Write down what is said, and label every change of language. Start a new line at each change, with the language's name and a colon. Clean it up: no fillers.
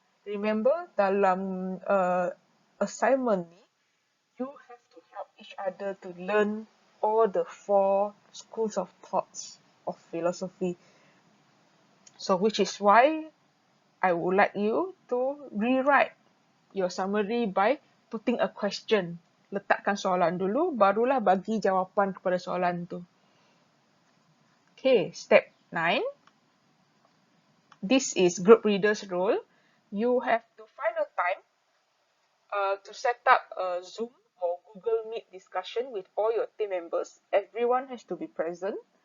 English: Remember, dalam assignment ni, you have to help each other to learn all the four schools of thoughts of philosophy. So, which is why I would like you to rewrite your summary by putting a question.
Malay: Letakkan soalan dulu, barulah bagi jawapan kepada soalan tu.
English: Okay, step 9. This is group reader's role. You have to find a time to set up a Zoom or Google Meet discussion with all your team members. Everyone has to be present.